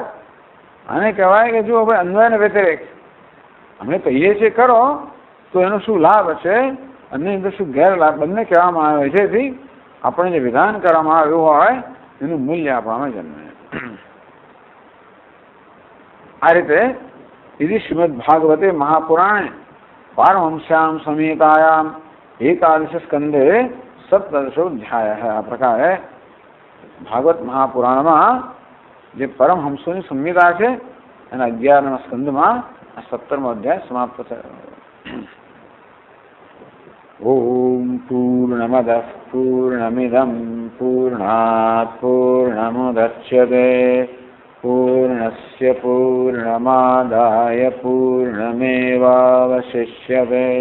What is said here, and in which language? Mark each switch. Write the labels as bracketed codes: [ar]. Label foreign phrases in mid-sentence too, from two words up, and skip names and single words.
[gu] આને કહેવાય કે જો હવે અન્વય અને વ્યતિરેક અમે કહીએ છીએ કરો તો એનો શું લાભ છે અને એનો શું ગેરલાભ, બંને કહેવામાં આવે છે. જેથી આપણે જે વિધાન કરવામાં આવ્યું હોય એનું મૂલ્ય આપવામાં જન્મે. આ રીતે [sa] यदि श्रीमद्भागवते महापुराणे पारमहंस्यां संहितायां 11 स्कंधे 17 अध्याय है. [gu] આ પ્રકારે ભાગવત મહાપુરાણમાં જે પરમહંસોની સંહિતા છે એના 11મા સ્કંદમાં આ 17મો અધ્યાય સમાપ્ત થયો. [sa] ઓમ પૂર્ણમદ પૂર્ણમિદમ પૂર્ણાત પૂર્ણમુદચ્યતે પૂર્ણસ્ય પૂર્ણમાદાય પૂર્ણમેવાવશિષ્યતે.